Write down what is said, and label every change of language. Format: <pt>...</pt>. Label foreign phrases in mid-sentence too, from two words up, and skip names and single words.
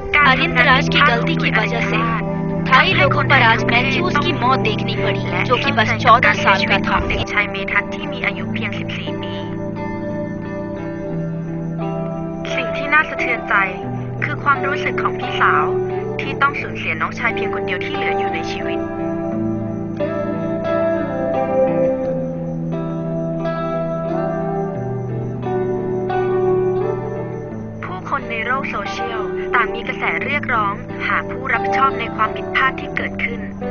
<hi>अरिंदराज की गलती की वजह से थाई लोगों पर आज मैथ्यूज की मौत देखनी पड़ी, जो कि बस 14 साल का था।</hi> <th>เด็กชายเมทัศน์ที่มีอายุเพียง 14 ปี สิ่งที่น่าสะเทือนใจคือความรู้สึกของพี่สาวที่ต้องสูญเสียน้องชายเพียงคนเดียวที่เหลืออยู่ในชีวิต ผู้คนในโลกโซเชียลต่างมีกระแสเรียกร้องหาผู้รับผิดชอบในความผิดพลาดที่เกิดขึ้น</th>